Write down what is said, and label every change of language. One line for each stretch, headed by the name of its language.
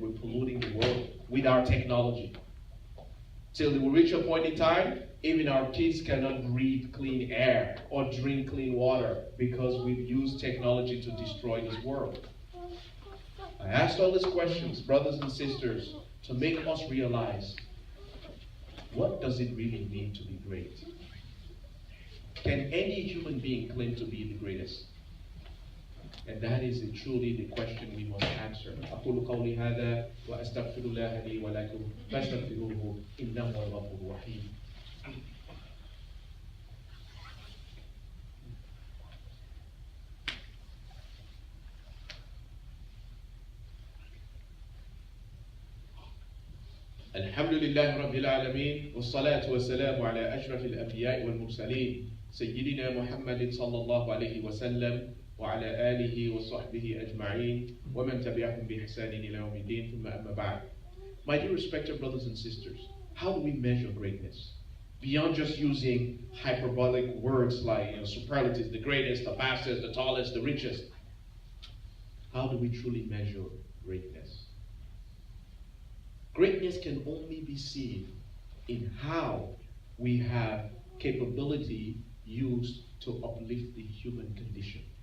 English: We're polluting the world with our technology. Till we reach a point in time, even our kids cannot breathe clean air or drink clean water because we've used technology to destroy this world. I asked all these questions, brothers and sisters, to make us realize, what does it really mean to be great? Can any human being claim to be the greatest? And that is truly the question we must answer.
Arabic: أقول قولي هذا وأستغفر الله لي ولكم فاستغفروه إنه هو الغفور الرحيم. الحمد لله رب العالمين والصلاة والسلام على أشرف الأنبياء والمرسلين سيدنا محمد صلى الله عليه وسلم وعلى آله وصحبه أجمعين ومن تبعهم بإحسان إلى يوم الدين ثم أما بعد.
English: My dear respected brothers and sisters, how do we measure greatness? Beyond just using hyperbolic words like superlatives, the greatest, the fastest, the tallest, the richest. How do we truly measure greatness? Greatness can only be seen in how we have capability used to uplift the human condition.